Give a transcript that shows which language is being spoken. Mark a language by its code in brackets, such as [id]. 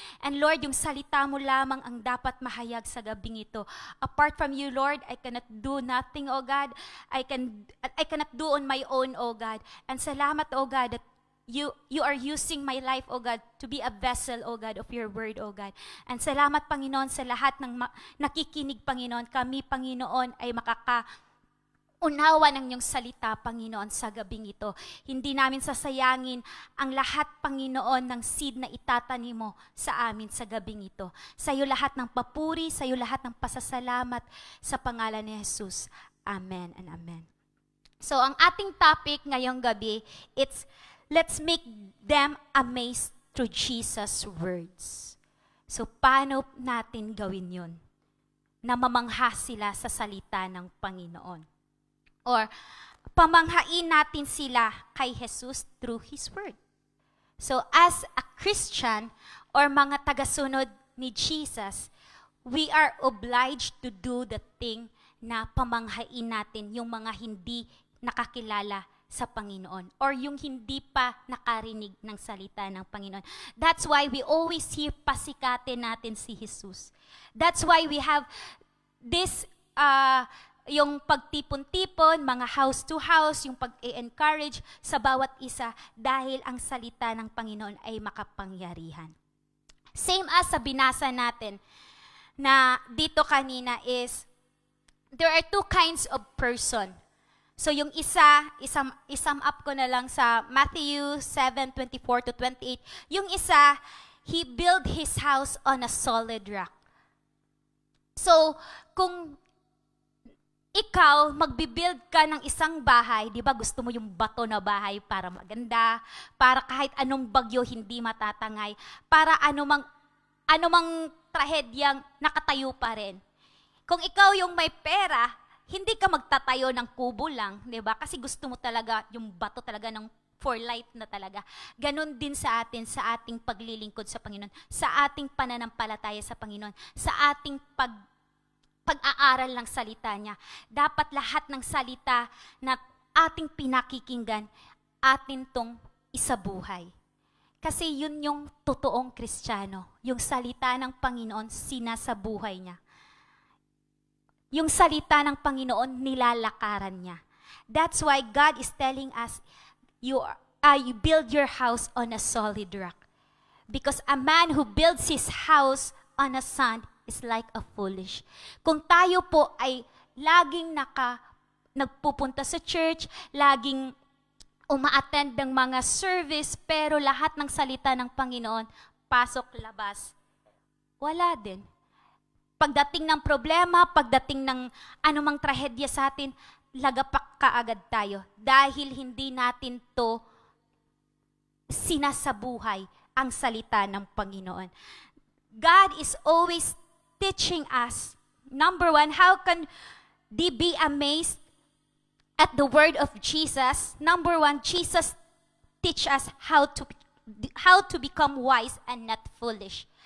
[en] And Lord, [tl] yung salita mo lamang ang dapat mahayag sa gabing ito. [en] Apart from you, Lord, I cannot do nothing, oh God. I cannot do on my own, oh God. And [tl] salamat, [en] oh God, that You are using my life, O God, to be a vessel, O God, of your word, O God. [tl] And salamat, Panginoon, sa lahat ng nakikinig, Panginoon. Kami, Panginoon, ay makakaunawa ng iyong salita, Panginoon, sa gabing ito. Hindi namin sasayangin ang lahat, Panginoon, ng seed na itatanim mo sa amin sa gabing ito. Sa iyo lahat ng papuri, sa iyo lahat ng pasasalamat sa pangalan ni Jesus. [en] Amen and amen. So, [tl] ang ating [en] topic [tl] ngayong gabi, [en] it's let's make them amazed through Jesus' words. [tl] So, paano natin gawin yun? Na mamangha sila sa salita ng Panginoon. Or, pamanghain natin sila kay Jesus [en] through His word. So, as a Christian or [tl] mga tagasunod ni Jesus, [en] we are obliged to do the thing [tl] na pamanghain natin yung mga hindi nakakilala sa Panginoon or yung hindi pa nakarinig ng salita ng Panginoon. [en] That's why we always hear [tl] pasikatin natin si [en] Jesus. That's why we have this [tl] yung pagtipon-tipon, mga house to house, yung pag-encourage sa bawat isa dahil ang salita ng Panginoon ay makapangyarihan. Same as sa binasa natin na dito kanina [en] is, there are two kinds of person. [tl] So yung isa, isum up ko na lang sa Matthew 7:24 to 28. Yung isa, [en] he built his house on a solid rock. [tl] So, kung ikaw, magbibuild ka ng isang bahay, di ba gusto mo yung bato na bahay para maganda, para kahit anong bagyo hindi matatangay, para anumang trahedyang nakatayo pa rin. Kung ikaw yung may pera, hindi ka magtatayo ng kubo lang, di ba? Kasi gusto mo talaga yung bato talaga ng for life na talaga. Ganon din sa atin, sa ating paglilingkod sa Panginoon, sa ating pananampalataya sa Panginoon, sa ating pag-aaral ng salita niya. Dapat lahat ng salita na ating pinakikinggan, atin tong isabuhay. Kasi yun yung totoong Kristiyano. Yung salita ng Panginoon, sinasabuhay niya. Yung salita ng Panginoon, nilalakaran niya. [en] That's why God is telling us, you build your house on a solid rock. Because a man who builds his house on a sand is like a foolish. [tl] Kung tayo po ay laging nagpupunta sa church, laging uma-attend ng mga service, pero lahat ng salita ng Panginoon, pasok, labas, wala din. Pagdating ng problema, pagdating ng anumang trahedya sa atin, lagapak kaagad tayo. Dahil hindi natin to sinasabuhay ang salita ng Panginoon. [en] God is always teaching us. Number one, how can they be amazed at the word of Jesus? Number one, Jesus teach us how to become wise and not foolish.